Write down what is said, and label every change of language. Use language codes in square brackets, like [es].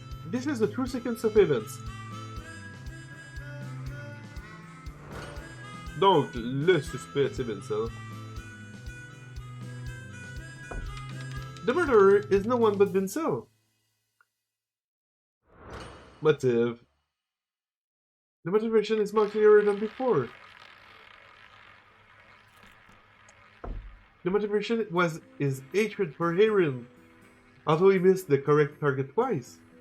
[en] This is the true sequence of events. [fr] Donc, le suspect, c'est Vincel. [en] The murderer is no one but Vincel. Motive. The motivation is more clearer than before. The motivation was his hatred for Aaron, although he missed the correct target twice.